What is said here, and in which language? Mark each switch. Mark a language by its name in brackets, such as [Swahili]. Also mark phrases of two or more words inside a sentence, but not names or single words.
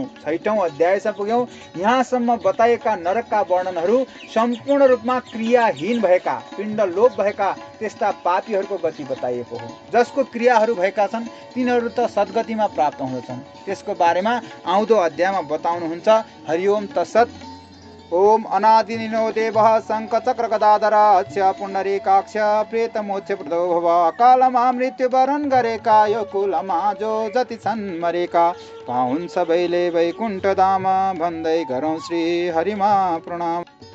[Nepali] 6औं अध्यायसम्म पुग्यौँ। यहाँसम्म बताएका नरकका वर्णनहरू सम्पूर्ण रूपमा क्रियाहीन भएका, पिण्ड लोप भएका त्यस्ता पापीहरूको गति बताइएको हो। जसको क्रियाहरू भएका छन् तिनीहरू त सद्गतिमा प्राप्त हुँदछन्। त्यसको बारेमा आउँदो अध्यायमा बताउनुहुन्छ। [Sanskrit] हरिओम तत्सत्। ओम अनादिनिनो देवः शङ्खचक्र गदाधर अक्ष पुण्डरीकाक्ष प्रेतमोक्ष प्रदो भव [Nepali] कालमा मृत्युवरण गरेका यो कुलमा जो जति छन् मरेका पाउन् सबैले वैकुण्ठ धाम भन्दै गरौँ श्री हरिमा प्रणाम।